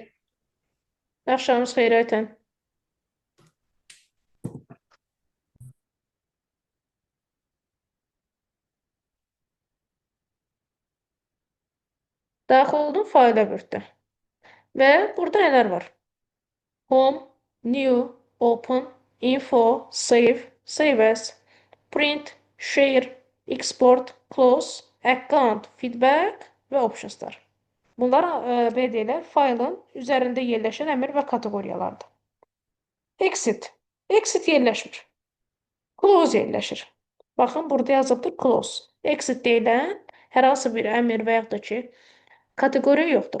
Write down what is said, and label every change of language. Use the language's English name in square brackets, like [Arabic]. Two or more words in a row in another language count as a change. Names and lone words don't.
[Azerbaijani] Axşamınız xeyir Aytən. Daxil oldum fayla Word-də. Və burada nələr var? [English] Home, New, Open, Info, Save, Save As, Print, Share, Export, Close, Account, Feedback və Optionslar. [Azerbaijani] Bunlar belə deyilər, faylın üzərində yerləşən əmr və kateqoriyalardır. Exit. Exit yerləşmir. Close yerləşir. Baxın, burada yazılıbdır Close. Exit deyilən hər hansı bir əmr və yaxud da ki, kateqoriya yoxdur.